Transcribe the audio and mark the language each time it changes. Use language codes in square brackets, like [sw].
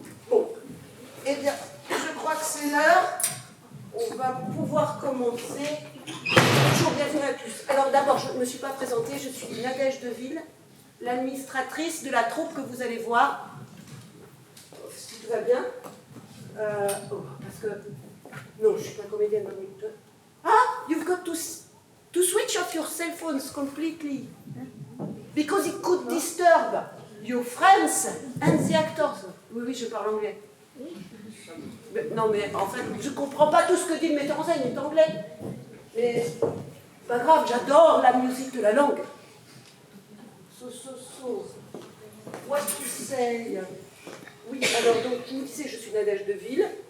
[fr] Bon, eh bien, je crois que c'est l'heure. On va pouvoir commencer. Bonjour, bienvenue à tous. Alors d'abord, je ne me suis pas présentée, je suis Nadège Deville, l'administratrice de la troupe que vous allez voir. Si tout va bien. Parce que... Non, je ne suis pas comédienne. [en] Ah, you've got to switch off your cell phones completely. Because it could disturb your friends and the actors. [fr] Oui, je parle anglais. Non, mais en fait, je ne comprends pas tout ce que dit le metteur en scène, il est anglais. Mais, pas grave, j'adore la musique de la langue. So. [en] What to say? [fr] Oui, alors donc, je vous disais, je suis Nadège Deville.